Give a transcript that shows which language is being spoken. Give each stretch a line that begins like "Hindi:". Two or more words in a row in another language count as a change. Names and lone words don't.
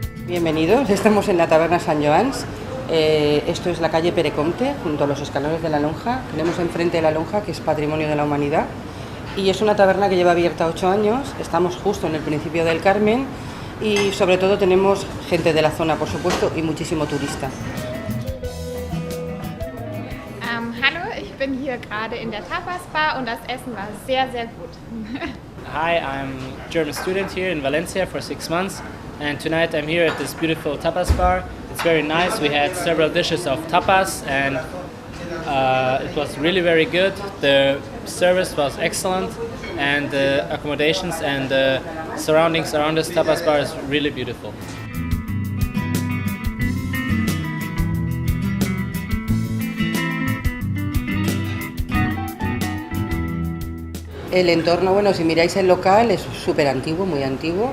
Spanish: Bienvenidos, estamos en la taberna Sant Joans. Esto es la calle Pere Comte, junto a los escalones de la lonja. Tenemos enfrente de la lonja, que es Patrimonio de la Humanidad. Y es una taberna que lleva abierta 8 años. Estamos justo en el principio del Carmen y sobre todo tenemos gente de la zona, por supuesto, y muchísimo turista.
German: Hallo, ich bin hier gerade in der Tapas Bar und das Essen war sehr, sehr gut.
English: Hi, I'm a German student here in Valencia for 6 months, and tonight I'm here at this beautiful tapas bar. It's very nice. We had several dishes of tapas and it was really very good. The service was excellent and the accommodations and the surroundings around this tapas bar is really beautiful.
Spanish: El entorno, bueno, si miráis el local, es súper antiguo, muy antiguo.